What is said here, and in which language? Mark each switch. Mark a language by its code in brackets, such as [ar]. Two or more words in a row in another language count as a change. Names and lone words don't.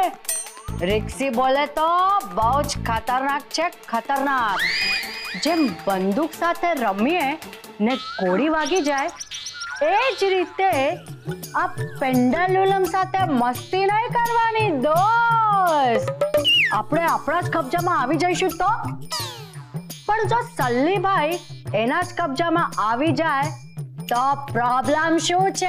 [hi] रिक्सी बोले तो [gu] બહુ જ ખતરનાક છે, ખતરનાક. જેમ બંદૂક સાથે રમીએ ને ગોળી વાગી જાય એ જ રીતે આ પેન્ડ્યુલમ સાથે મસ્તી નહીં કરવાની દોસ્ત. આપણે આપણા જ કબજામાં આવી જઈશું તો. પણ જો સલ્લીભાઈ એના જ કબજામાં આવી જાય તો પ્રોબ્લેમ શું છે?